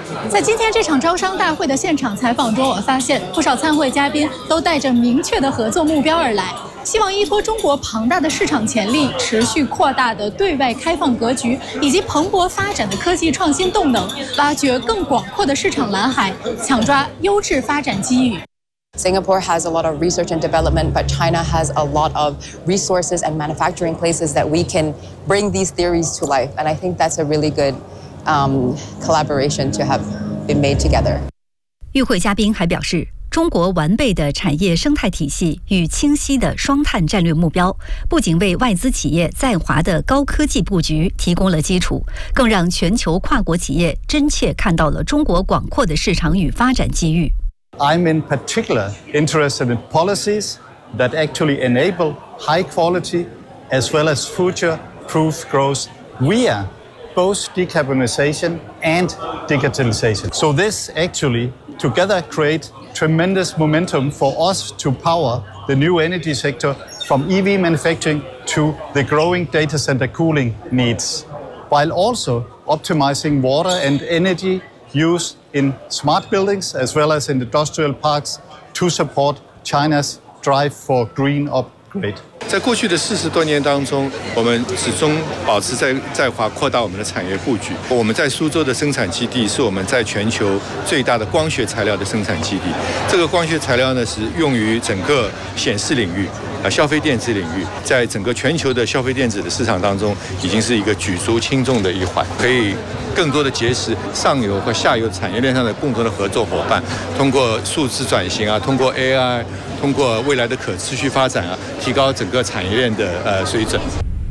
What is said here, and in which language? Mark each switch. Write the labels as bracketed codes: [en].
[zh] 在今天这场招商大会的现场采访中，我发现不少参会嘉宾都带着明确的合作目标而来，希望依托中国庞大的市场潜力、持续扩大的对外开放格局以及蓬勃发展的科技创新动能，挖掘更广阔的市场蓝海，抢抓优质发展机遇。 [en] Singapore has a lot of research and development, but China has a lot of resources and manufacturing places that we can bring these theories to life. And I think that's a really good, collaboration to have been made together. [zh] 与会嘉宾还表示，中国完备的产业生态体系与清晰的双碳战略目标，不仅为外资企业在华的高科技布局提供了基础，更让全球跨国企业真切看到了中国广阔的市场与发展机遇。 [en] I'm in particular interested in policies that actually enable high quality as well as future-proof growth via both decarbonization and digitalization. So this actually together create tremendous momentum for us to power the new energy sector from EV manufacturing to the growing data center cooling needs, while also optimizing water and energy use in smart buildings as well as in industrial parks to support China's drive for green upgrade. [zh] 在过去的40多年当中，我们始终保持在在华扩大我们的产业布局。我们在苏州的生产基地是我们在全球最大的光学材料的生产基地。这个光学材料呢，是用于整个显示领域，消费电子领域，在整个全球的消费电子的市场当中，已经是一个举足轻重的一环，可以更多的结识上游和下游产业链上的共同的合作伙伴，通过数字转型啊，通过 AI， 通过未来的可持续发展啊，提高整个产业链的水准。